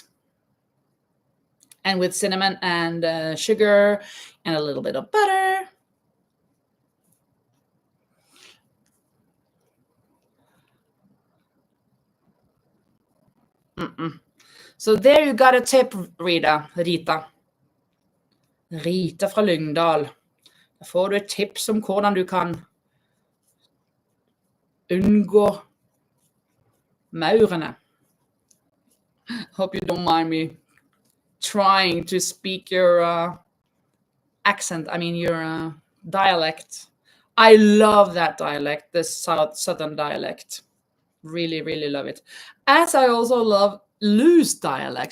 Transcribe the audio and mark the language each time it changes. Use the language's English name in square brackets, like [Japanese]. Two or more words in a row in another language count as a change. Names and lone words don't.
[English] And with cinnamon and sugar and a little bit of butter. So there you got a tip, Rita. [Norwegian] Rita fra Lyngdal. Da får du et tips om hvordan du kan unngå maurene. [English] Hope you don't mind me trying to speak your accent. I mean your dialect. I love that dialect, the southern dialect. Really, really love it. As I also love Lou's dialect.